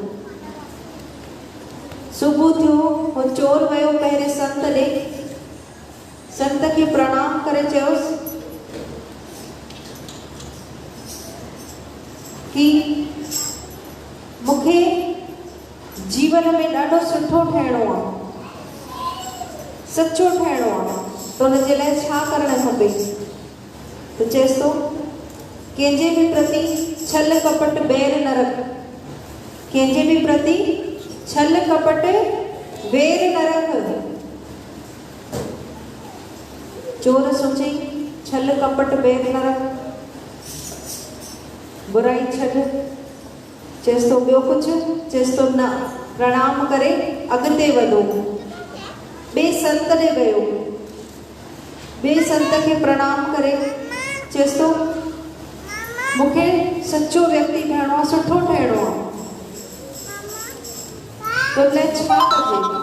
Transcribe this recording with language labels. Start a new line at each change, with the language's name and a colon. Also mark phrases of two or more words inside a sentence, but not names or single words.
Sindhi: सुबुह थियो, हो चोर वियो पहिरें संत ॾे, संत खे प्रणाम करे चयोसि कि मूंखे जीवन में ॾाढो सुठो ठहिणो आहे, सच्चो ठहिणो आहे, त हुनजे लाइ छा करणु खपे? त चएसि थो कंहिंजे बि प्रति छल कपट बैर न रख, कंहिंजे बि प्रति छल कपट बैर न रख। चोर सोचे छल कपट बैर न रख, बुराई छॾ। चएसि थो ॿियो कुझु? चएसि थो न, प्रणाम करे अॻिते वधो। ॿिए संत ॾे वियो, ॿिए संत खे प्रणाम करे चएसि थो मूंखे सच्चो व्यक्ति ठहिणो आहे, सुठो ठहिणो आहे, तो लाइ छा कजे?